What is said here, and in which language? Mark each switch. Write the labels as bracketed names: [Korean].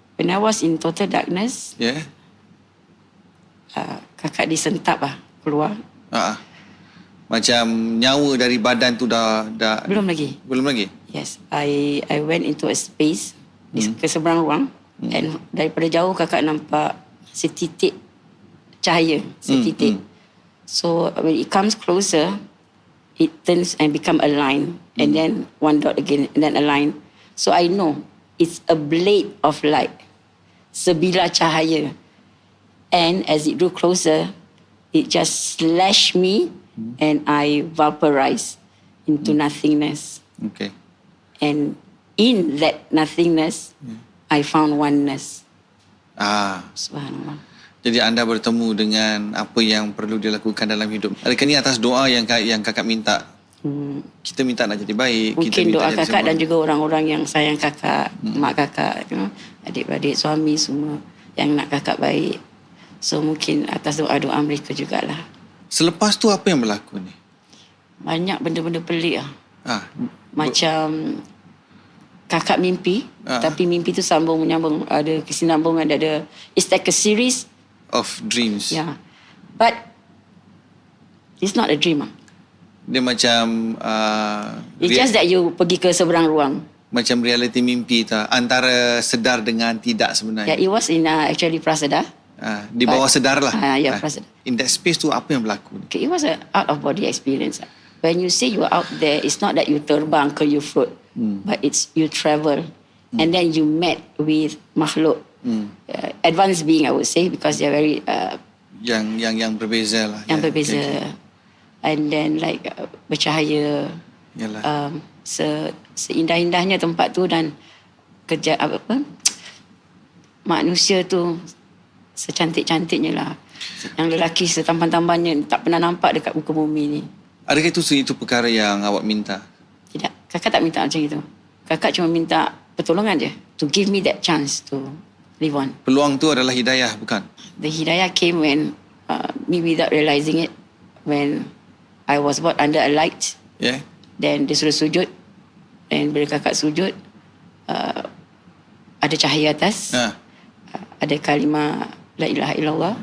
[English] When I was in total darkness, [Malay] kakak disentap keluar. Macam nyawa dari badan tu dah Belum lagi. [English] Yes, I went into a space [Malay] ke seberang ruang. And daripada jauh kakak nampak setitik cahaya, setitik. [English] So when it comes closer, it turns and become a line, and then one dot again, and then a line. So I know it's a blade of light, [Malay] sebilah cahaya. [English] And as it drew closer, it just slashed me, and I vaporized into nothingness. Okay. And in that nothingness, I found oneness. Subhanallah. [Malay] Jadi anda bertemu dengan apa yang perlu dilakukan dalam hidup. Adakah ni atas doa yang kakak minta? Kita minta nak jadi baik. Mungkin kita minta doa jadi kakak semua. dan juga orang-orang yang sayang kakak, mak kakak, adik-adik, suami semua yang nak kakak baik. So mungkin atas doa-doa mereka jugalah. Selepas tu apa yang berlaku ni? Banyak benda-benda pelik lah. Macam kakak mimpi, tapi mimpi tu menyambung, ada kesinambungan, ada, [English] it's like a series of dreams. Yeah. But it's not a dream. [Malay] Dia macam [English] it's just that you [Malay] pergi ke seberang ruang. Macam reality mimpi tu, antara sedar dengan tidak sebenarnya. [English] Yeah, it was in actually prasadar. [Malay] Di bawah sedar lah. [English] Yeah, prasadar. In that space [Malay] tu apa yang berlaku? [English] Okay, it was a out of body experience. when you say you are out there, it's not that you terbang ke you float, but it's you travel, and then you met with makhluk, advanced being, I would say, because they're very [Malay] yang berbeza lah. yang Ya, berbeza, okay. [English] and then like bercahaya. [Malay] Yalah. Seindah-indahnya tempat tu dan kerja apa manusia tu secantik-cantiknya lah. Yang lelaki setampan-tampannya tak pernah nampak dekat muka bumi ni. Adakah itu perkara yang awak minta? Tidak, kakak tak minta macam itu. Kakak cuma minta pertolongan je, [English] to give me that chance to live on. [Malay] Peluang tu adalah hidayah, bukan? [English] The hidayah came when me without realising it, when I was brought under a light. [Malay] Ya. Then dia suruh sujud. Dan bila kakak sujud, ada cahaya atas. Ada kalimah la ilaha illallah.